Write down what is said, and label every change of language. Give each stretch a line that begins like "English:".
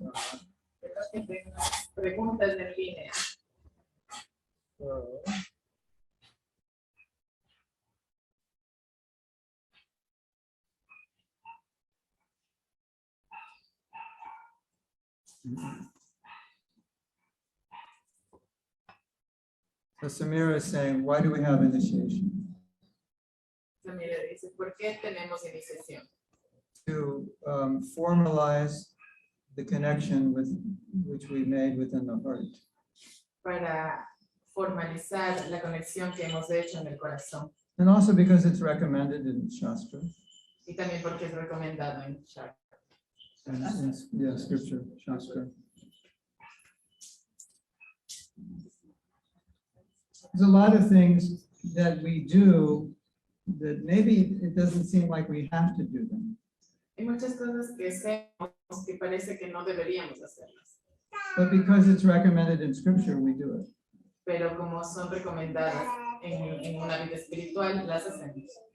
Spanish: Creo que tengo preguntas en línea.
English: So Samira is saying, why do we have initiation?
Spanish: Samira dice, ¿por qué tenemos iniciación?
English: To formalize the connection which we made within the heart.
Spanish: Para formalizar la conexión que hemos hecho en el corazón.
English: And also because it's recommended in Shastra.
Spanish: Y también porque es recomendado en Shastra.
English: Yeah, scripture, Shastra. There's a lot of things that we do that maybe it doesn't seem like we have to do them.
Spanish: Hay muchas cosas que hacemos que parece que no deberíamos hacerlas.
English: But because it's recommended in scripture, we do it.
Spanish: Pero como son recomendadas en una vida espiritual, las hacemos.